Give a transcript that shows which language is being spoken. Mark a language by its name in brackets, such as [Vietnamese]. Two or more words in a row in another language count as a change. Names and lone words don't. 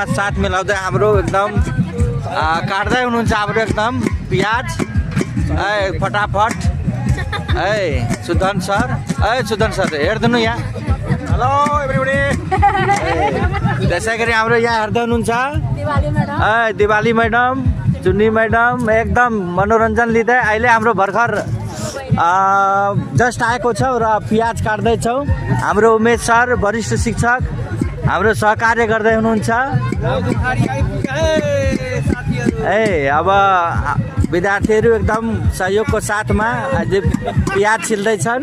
[Nepali] साथ मिलाउँदै हाम्रो एकदम काट्दै हुनुहुन्छ हाम्रो एकदम प्याज फटाफट सुदन सर हेर्दिनु यहाँ [English] hello everybody [Nepali] त्यसै गरी हाम्रो यहाँ हेर्दै हुनुहुन्छ दिवाली मैडम चुन्नी मैडम एकदम मनोरञ्जन लिँदै अहिले हाम्रो भर्खर जस्ट आएको छौँ र प्याज काट्दैछौँ। हाम्रो उमेश सर वरिष्ठ शिक्षक हाम्रो सहकार्य गर्दै हुनुहुन्छ। अब विद्यार्थीहरू एकदम सहयोगको साथमा प्याज छिल्दैछन्।